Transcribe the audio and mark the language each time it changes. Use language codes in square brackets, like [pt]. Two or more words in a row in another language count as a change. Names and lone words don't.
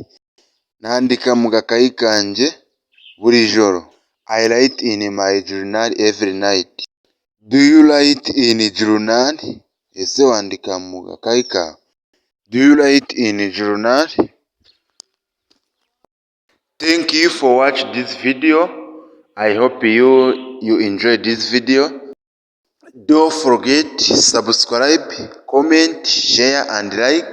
[rw] Nandika mu gakayi kanjye buri joro. [en] I write in my journal every night. Do you write in a journal? [rw] Ese wandika mu gakayi kawe? [en] Do you write in a journal? Thank you for watching this video. I hope you enjoyed this video. Don't forget to subscribe, comment, share and like.